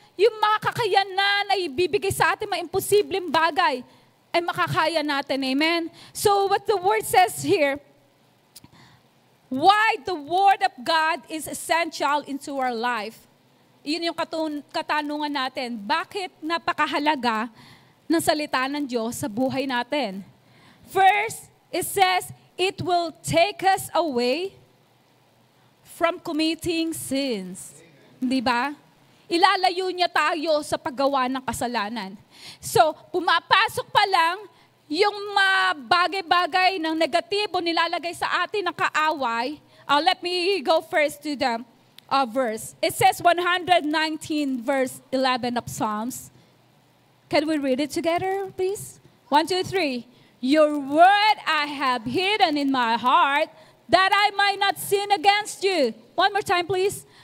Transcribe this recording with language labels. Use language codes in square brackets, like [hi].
[tl] Yung mga kakayanan na ibibigay sa atin, mga imposibleng bagay, ay makakaya natin. Amen? [en] So what the word says here, why the word of God is essential into our life. [tl] Yun yung katanungan natin. Bakit napakahalaga ng salita ng Diyos sa buhay natin? [en] First, it says, it will take us away from committing sins. [tl] Di ba? Ilalayo niya tayo sa paggawa ng kasalanan. So, pumapasok pa lang yung mga bagay-bagay ng negatibo nilalagay sa atin ng kaaway. [en] Let me go first to the verse. It says 119 verse 11 of Psalms. Can we read it together, please? 1, 2, 3. Your word I have hidden in my heart that I might not sin against you. One more time, please.